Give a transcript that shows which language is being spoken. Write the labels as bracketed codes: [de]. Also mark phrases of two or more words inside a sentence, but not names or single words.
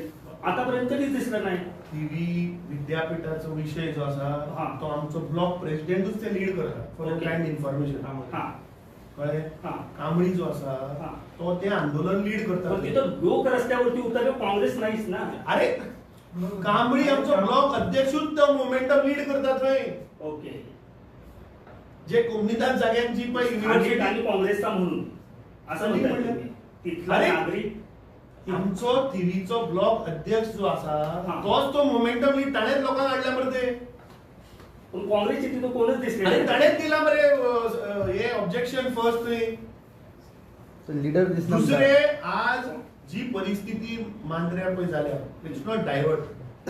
[mr] आतापर्यंत कधीच दिसलं नाही. [kok] टीव्ही विद्यापीठाचा विषय जो असा तो आमचो ब्लॉक प्रेसिडेंटूच ते लीड करता [en] for kind information. [kok] कळ्ळें. कांबळी जो असा तो ते आंदोलन लीड करता. [mr] तिथं लोक रस्त्यावरती उतरले, काँग्रेस नाहीच ना. [kok] अरे कांबळी आमचो ब्लॉक अध्यक्षूच तो मोमेंटम लीड करता थंय. ओके. जे कोमनिदान जाग्यांची पळय युनिव्हर्सिटी [mr] आणि काँग्रेसचा म्हणून असं म्हणतात तिथला नागरिक. [kok] आमचो टीव्हीचो ब्लॉक अध्यक्ष जो असा तोच तो मोमेंटम लीड ताणेच लोकांक हाडल्या मरे ते. [mr] पण काँग्रेसची तिथं कोणच दिसले नाही. [kok] ताणेच दिला मरे हे [en] objection first [kok] थंय. [mr] लीडर दिसला. [kok] दुसरे आज जी परिस्थिती मांद्र्या पळय जाल्या [en] it's not divert.